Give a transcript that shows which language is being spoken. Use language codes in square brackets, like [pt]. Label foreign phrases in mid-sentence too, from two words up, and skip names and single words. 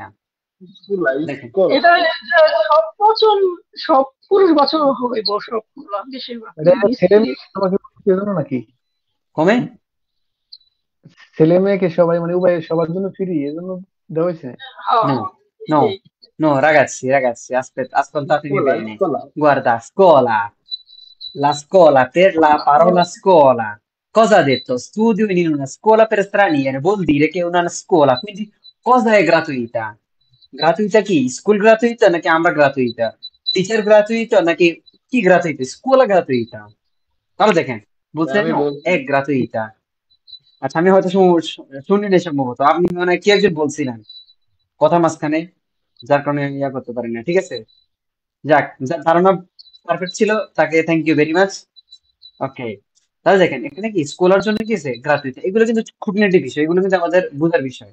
[bn] স্কুলা দেখেন স্কুলা এটা যে সব বচন, সব পুরুষ বচন হবে সবগুলা বেশিরভাগ, এটা কিন্তু ছেলে স্ত্রী মেয়ে আমাকে জন্য নাকি? কমে। ছেলে মেয়েকে সবাই মানে উভয় সবার জন্য ফ্রি, এজন্য দেওয়া হয়েছে। No, হ্যাঁ no, এটাই। [it] no, ragazzi, ascoltatemi স্কুলা bene. স্কুলা Guarda, scuola, la scuola, per la parola scuola. Cosa ha detto? Studio in una scuola per stranieri, vuol dire che è una scuola, quindi cosa è gratuita? Gratuita chi? School gratuita [bn] নাকি আমরা [it] gratuita? Teacher gratuito [bn] নাকি কি [it] gratuita? Scuola gratuita. [bn] তাহলে দেখেন বলছে আমি no, বলছি [it] è gratuita. [bn] আচ্ছা আমি হয়তো শুনিনি সম্ভবত, আপনি মানে কি একজন বলছিলেন কথা মাঝখানে, যার কারণে আমি ইয়া করতে পারি না, ঠিক আছে? যাক, যার ধারণা পারফেক্ট ছিল তাকে [en] thank you very much. [bn] ওকে, তাহলে দেখেন এখানে কি স্কলার জন্য কি আছে গ্রাতুইট, এগুলো কিন্তু খুঁটিনাটি বিষয়, এগুলো কিন্তু আমাদের বোঝার বিষয়।